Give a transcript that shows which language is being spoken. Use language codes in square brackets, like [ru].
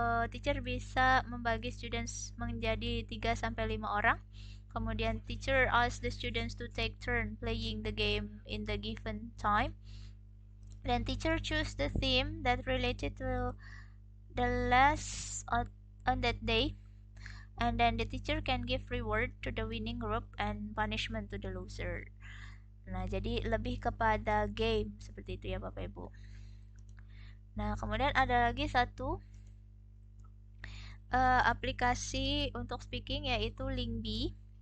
[id] teacher bisa membagi students menjadi 3 sampai 5 orang. Kemudian [en] teacher asks the students to take turn playing the game in the given time. Then teacher choose the theme that related to the last on that day. And then the teacher can give reward to the winning group and punishment to the loser. [id] Nah, jadi lebih kepada game seperti itu ya Bapak Ibu. Nah, kemudian ada lagi satu aplikasi untuk speaking yaitu Lingbi.